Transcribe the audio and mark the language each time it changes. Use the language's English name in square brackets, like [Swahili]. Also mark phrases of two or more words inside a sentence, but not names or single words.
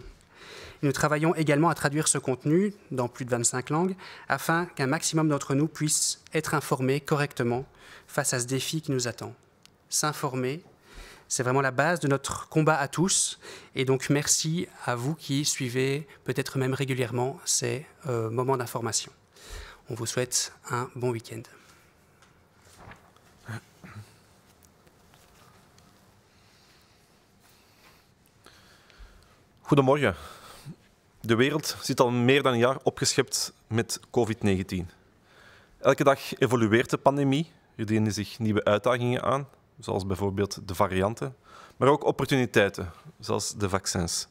[French] Nous travaillons également à traduire ce contenu dans plus de 25 langues afin qu'un maximum d'entre nous puissent être informés correctement face à ce défi qui nous attend. S'informer, c'est vraiment la base de notre combat à tous. Et donc merci à vous qui suivez peut-être même régulièrement ces moments d'information. On vous souhaite un bon week-end. [Dutch] Goedemorgen. De wereld zit al meer dan een jaar opgeschept met COVID-19. Elke dag evolueert de pandemie. Er dienen zich nieuwe uitdagingen aan, zoals bijvoorbeeld de varianten, maar ook opportuniteiten, zoals de vaccins.